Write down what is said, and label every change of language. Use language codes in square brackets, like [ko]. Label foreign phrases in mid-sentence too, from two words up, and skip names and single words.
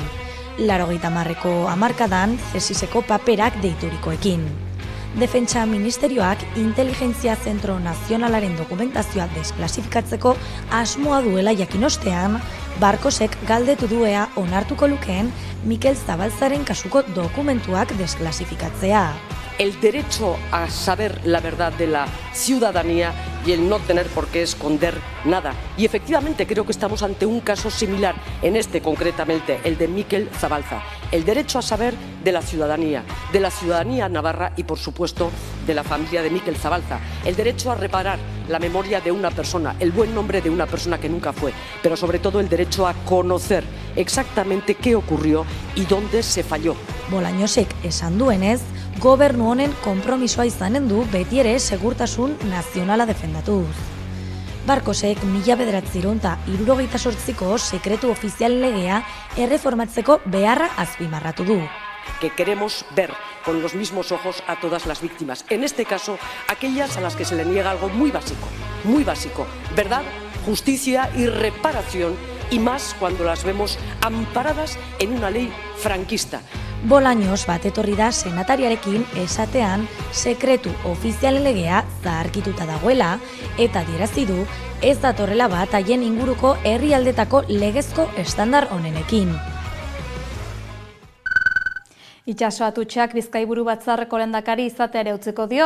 [eu] 80ko hamarkadan CSISeko paperak deiturikoekin. Defentsa Ministerioak Inteligentzia Zentro Nazionalaren dokumentazioa desklasifikatzeko asmoa duela jakin ostean, Barkosek galdetu duea onartuko lukeen Mikel Zabalzaren kasuko dokumentuak desklasifikatzea. [es] El derecho a saber la verdad de la ciudadanía y el no tener por qué esconder nada. Y efectivamente creo que estamos ante un caso similar, en este concretamente, el de Mikel Zabalza. El derecho a saber de la ciudadanía navarra y por supuesto de la familia de Mikel Zabalza. El derecho a reparar la memoria de una persona, el buen nombre de una persona que nunca fue, pero sobre todo el derecho a conocer exactamente qué ocurrió y dónde se falló. [eu] Bolañosek esan duenez, gobernu honen konpromisoa izanen du beti ere segurtasun nazionala defendatuz. Barkosek 1978ko sekretu ofizial legea erreformatzeko beharra azpimarratu du. [es] Que queremos ver con los mismos ojos a todas las víctimas. En este caso, aquellas a las que se le niega algo muy básico. Verdad, justicia y reparación, y más cuando las vemos amparadas en una ley franquista. [eu] Bolaños bat etorri da senatariarekin esatean sekretu ofizialen legea zaharkituta dagoela eta adierazi du ez datorrela bat haien inguruko herrialdetako legezko estandar honenekin. Itxaso Atutxak Bizkaiburu Batzarreko lehendakari izatea ere utziko dio.